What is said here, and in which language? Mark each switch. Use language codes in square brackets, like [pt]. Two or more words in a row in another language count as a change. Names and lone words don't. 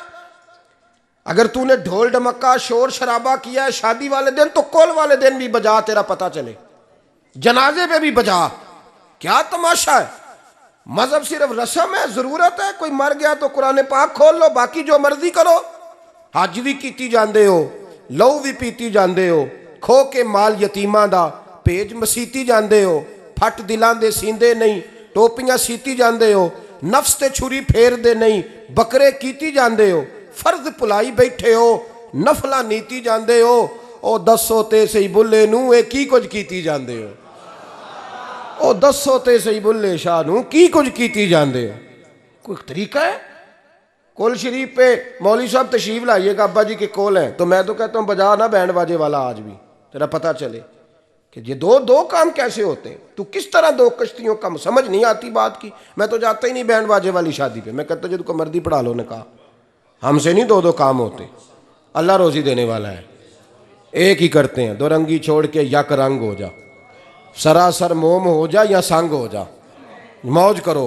[ur] اگر تو نے ڈھول ڈمکا شور شرابہ کیا ہے شادی والے دن تو کل والے دن بھی بجا، تیرا پتہ چلے، جنازے پہ بھی بجا۔ کیا تماشا ہے؟ مذہب صرف رسم ہے، ضرورت ہے؟ کوئی مر گیا تو قرآن پاک کھول لو، باقی جو مرضی کرو، [pa] حج بھی کیتی جاندے ہو، لو بھی پیتی جاندے ہو، کھو کے مال یتیماں دا پیج مسیتی جاندے ہو، پھٹ دلان دے سیندے نہیں، ٹوپیاں سیتی جاندے ہو، نفس تے چھری پھیر دے نہیں، بکرے کیتی جاندے ہو، فرض پلائی بیٹھے ہو، نفلا نیتی جاندے ہو، او دسو تے سہی بلے نو اے کی کچھ کیتی جاندے ہو، او دسو تے سہی بلے شاہ نو کی کچھ کیتی جاندے ہو۔ [ur] کوئی طریقہ ہے؟ کول شریف پہ مولوی صاحب تشریف لائیے گا، ابا جی کے کول ہیں، تو میں تو کہتا ہوں بجا نہ بینڈ باجے والا آج بھی، تیرا پتہ چلے کہ یہ دو کام کیسے ہوتے ہیں، تو کس طرح دو کشتیوں کا سمجھ نہیں آتی بات کی۔ میں تو جاتا ہی نہیں بینڈ باجے والی شادی پہ، میں کہتا جب کو مردی پڑھا لو نے کہا، ہم سے نہیں دو کام ہوتے، اللہ روزی دینے والا ہے، ایک ہی کرتے ہیں، دو رنگی چھوڑ کے یک رنگ ہو جا، سراسر موم ہو جا یا سنگ ہو جا، موج کرو۔